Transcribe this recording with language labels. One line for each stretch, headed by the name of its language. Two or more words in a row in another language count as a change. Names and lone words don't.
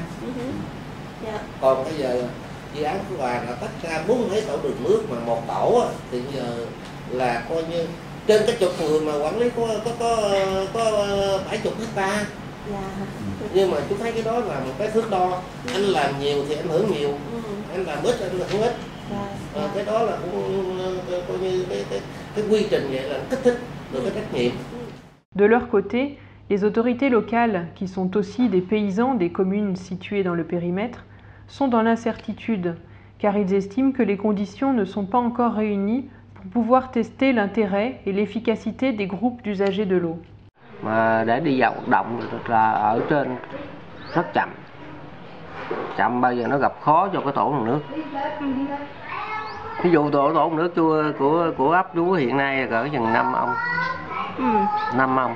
Vietnamese: Còn bây giờ dự án Phước Hòa là tách ra 4 mấy tổ đường nước mà một tổ thì giờ là coi như trên cái chục người mà quản lý có 70 hectare. Nhưng mà chúng thấy cái đó là một cái thước đo, anh làm nhiều thì ảnh hưởng nhiều, anh làm ít anh hưởng ít. Cái đó là cũng coi như cái quy trình vậy là kích thích được cái trách nhiệm.
French: De leur côté, les autorités locales, qui sont aussi des paysans des communes situées dans le périmètre, sont dans l'incertitude, car ils estiment que les conditions ne sont pas encore réunies pour pouvoir tester l'intérêt et l'efficacité des groupes d'usagers de l'eau.
Vietnamese: Mà để đi vào hoạt động là ở trên rất chậm. Chậm bao giờ nó gặp khó cho cái tổ nguồn nước. Ví dụ tổ nguồn nước của ấp chú hiện nay cỡ chừng 5 ông. 5 ông.